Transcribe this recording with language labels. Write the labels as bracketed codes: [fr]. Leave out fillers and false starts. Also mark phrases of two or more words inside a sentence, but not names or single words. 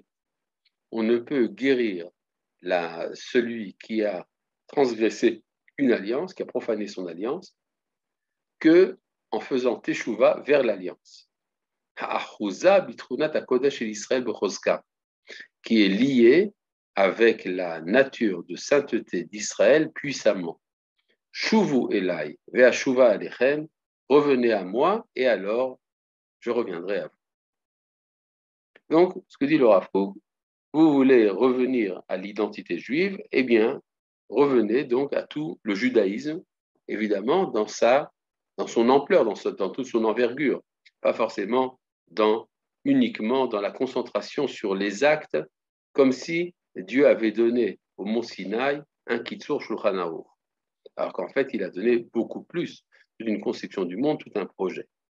[fr] On ne peut guérir celui qui a transgressé une alliance, qui a profané son alliance, que en faisant teshuva vers l'alliance. [he] האחוזה בתכונת הקודש אל ישראל בחוזקה, [fr] qui est lié avec la nature de sainteté d'Israël puissamment. [he] שובו אלי ואשובה אליכם, [fr] revenez à moi et alors je reviendrai à vous. Donc, ce que dit le Rav Kook, vous voulez revenir à l'identité juive, eh bien, revenez donc à tout le judaïsme, évidemment, dans son ampleur, dans toute son envergure, pas forcément uniquement dans la concentration sur les actes, comme si Dieu avait donné au mont Sinaï un Kitsur Shulchan Aruch, alors qu'en fait, il a donné beaucoup plus d'une conception du monde, tout un projet.